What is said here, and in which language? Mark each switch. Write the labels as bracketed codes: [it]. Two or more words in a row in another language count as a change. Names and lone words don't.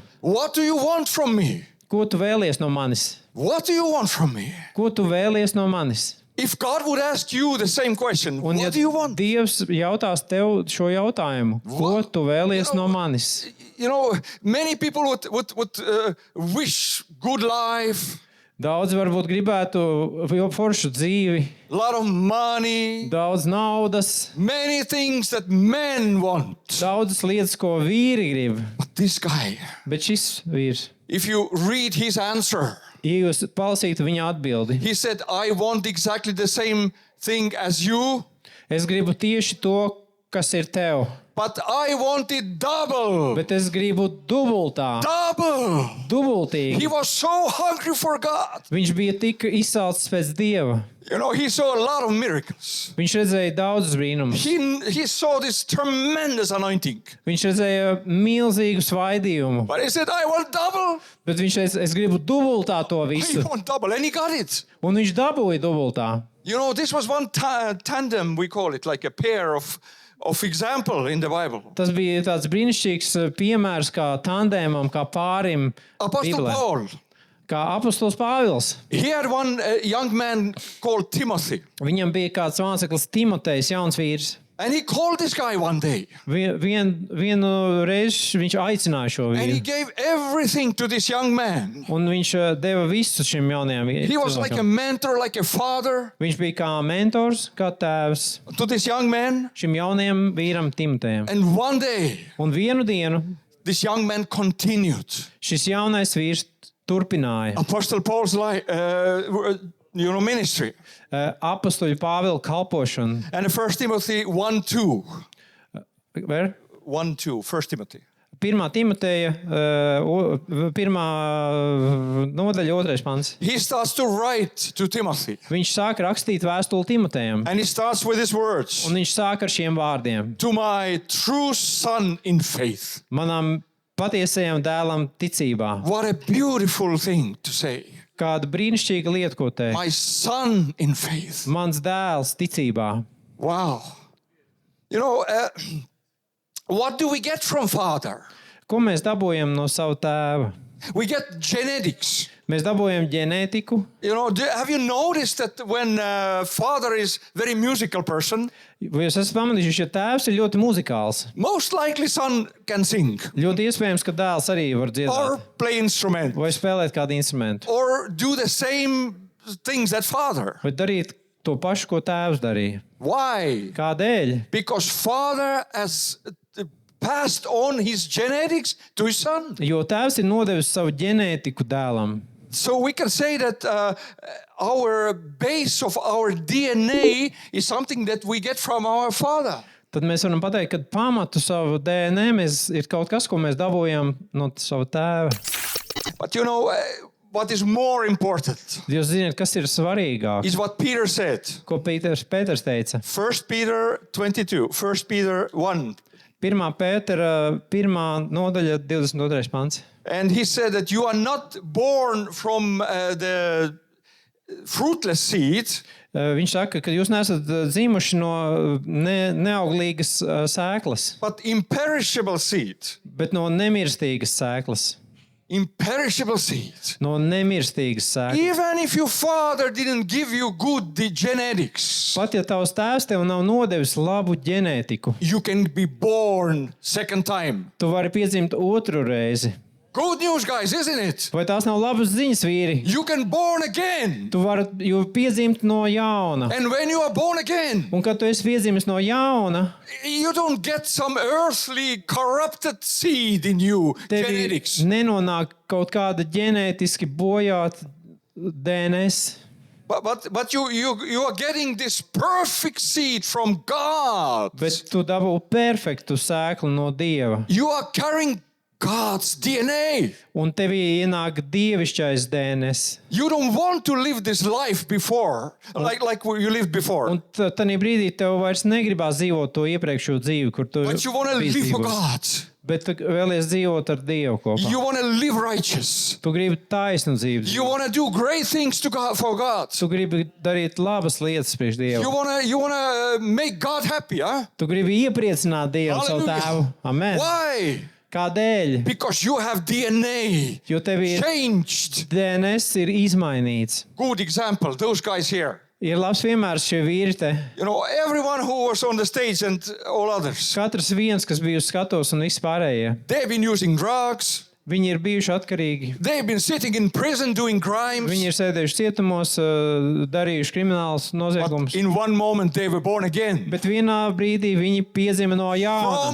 [en] What do you want from me? [lv] Ko tu vēlies no manis? [en] What do you want from me? [lv] Ko tu vēlies no manis? [en] If God would ask you the same question, [lv] Un ja [en] what do you want? [lv] Dievs jautās tev šo jautājumu, ko tu vēlies no manis? [en] Many people would wish good life, [lv] Daudz varbūt gribētu foršu dzīvi, [en] a lot of money, [lv] daudz naudas, [en] many things that men want. [lv] daudzas lietas, ko vīri grib. [en] But this guy, [lv] Bet šis vīrs, [en] if you read his answer, [lv] ja jūs palasītu viņa atbildi, [en] he said, I want exactly the same thing as you, [lv] es gribu tieši to, kas ir tev, [en] but I want it double. [lv] bet es gribu dubultā, [en] Double. [lv] dubultīgi. [en] He was so hungry for God. [lv] Viņš bija tik izsalcis pēc Dieva. [en] He saw a lot of miracles. [lv] Viņš redzēja daudzus brīnumus. [en] He saw this tremendous anointing. [lv] Viņš redzēja milzīgu svaidījumu. [en] But he said, I want double. [lv] Bet viņš teica, es gribu dubultā to [en] I [lv] visu. [en] want double. And he got it. [lv] Un viņš dabūja dubultā. [en] This was one tandem, we call it, like a pair of example in the Bible. [lv] Tas bija tāds brīnišķīgs piemērs kā tandēmam, kā pārim [en] Apostle [lv] Bībelē. [en] Paul, [lv] Kā apostols Pāvils. [en] he had one young man called Timothy. [lv] Viņam bija kāds māceklis Timotejs, jauns vīrs. [en] And he called this guy one day. [lv] Vienu reizi viņš aicināja šo [en] And he [lv] vīru. [en] gave everything to this young man. [lv] Un viņš deva visu šim jaunajam [en] He was like a [lv] cilvēkam. [en] mentor, like a father [lv] Viņš bija kā mentors, kā tēvs [en] to this young man. [lv] šim jaunajam vīram Timotejam. [en] And one day, [lv] Un vienu dienu [en] this young man continued. [lv] šis jaunais vīrs turpināja [en] Apostle Paul's ministry. [lv] Apostoļu Pāvila kalpošanu. [en] And 1 Timothy 1:2. Where? 1:2. 1 Timothy. [lv] Pirmā Timoteja, pirmā nodaļa, 2. pants. [en] He starts to write to Timothy. [lv] Viņš sāka rakstīt vēstuli Timotejam. [en] And he starts with his words. [lv] Un viņš sāka ar šiem vārdiem. [en] To my true son in faith. [lv] Manam patiesajam dēlam ticībā. [en] What a beautiful thing to say. [lv] Kāda brīnišķīga lieta, ko teikt. [en] My son in faith. [lv] Mans dēls ticībā. [en] Wow. You know, what do we get from Father? [lv] Ko mēs dabūjam no sava tēva? [en] We get genetics. [lv] Mēs dabūjam ģenētiku. [en] You know, have you noticed that when Father is very musical person, [lv] Vai jūs esat pamanījuši, ja tēvs ir ļoti muzikāls? [en] most likely son can sing [lv] Ļoti iespējams, ka dēls arī var [en] or [lv] dziedāt. [en] play instrument [lv] Vai spēlēt kādu instrumentu. [en] or do the same things that Father. [lv] Vai darīt to pašu, ko tēvs darīja. [en] Why? [lv] Kādēļ? [en] Because Father has passed on his genetics to his son. [lv] Jo tēvs ir nodevis savu ģenētiku dēlam. [en] So we can say that our base of our DNA is something that we get from our Father. [lv] Tad mēs varam pateikt, ka pamatu savu DNA ir kaut kas, ko mēs dabūjam no sava tēva. [en] But you know, what is more important [lv] Jūs zināt, kas ir svarīgāk, [en] is what Peter said. [lv] ko Pēters teica. [en] 1 Peter 22, 1 Peter 1. [lv] 1. Pētera 1. nodaļa 22. pants. [en] And he said that you are not born from the fruitless seed, [lv] Viņš saka, ka jūs neesat dzimuši no neauglīgas sēklas, [en] but imperishable seed. [lv] bet no nemirstīgas sēklas. [en] Imperishable seed. [lv] No nemirstīgas sēklas. [en] Even if your father didn't give you good genetics, [lv] Pat ja tavs tēvs tev nav nodevis labu ģenētiku, [en] you can be born second time. [lv] tu vari piedzimt otru reizi. [en] Good news, guys, isn't it? [lv] Vai tās nav labas ziņas, vīri? [en] You can born again. [lv] Tu vari piedzimt no jauna. [en] And when you are born again, [lv] Un kad tu esi piedzimis no jauna, [en] you don't get some earthly corrupted seed in you, [lv] tev [en] genetics. [lv] nenonāk kaut kāda ģenētiski bojāta DNS. [en] But you are getting this perfect seed from God. [lv] Bet tu dabū perfektu sēklu no Dieva. [en] You are carrying God's DNA. [lv] Un tevī ienāk dievišķais DNS. [en] You don't want to live this life before, like you lived before. [lv] Un tanī brīdī tev vairs negribās dzīvot to iepriekšējo dzīvi, kur tu [en] But you want to [lv] biji [en] live for [lv] dzīvojis. [en] God. [lv] Bet tu vēlies dzīvot ar Dievu kopā. [en] You want to live righteous. [lv] Tu gribi taisnu dzīvi. [en] You want to do great things to God, for God. [lv] Tu gribi darīt labas lietas priekš Dievu. [en] You wanna make God happy, huh? [lv] Tu gribi iepriecināt Dievu savu Hallelujah. tēvu. Amen. [en] Why? [lv] Kādēļ? [en] Because you have DNA [lv] Jo tev ir [en] changed. [lv] DNS ir izmainīts. [en] Good example, those guys here. [lv] Ir labs piemērs šie vīri te. [en] You know, everyone who was on the stage and all others, [lv] Katrs viens, kas bija uz skatos un visi pārējie. [en] they've been using drugs. [lv] Viņi ir bijuši atkarīgi. [en] They've been sitting in prison doing crimes. [lv] Viņi ir sēdējuši cietumos, darījuši kriminālus [en] But [lv] noziegumus. [en] in one moment they were born again. [lv] Bet vienā brīdī viņi piedzima no jauna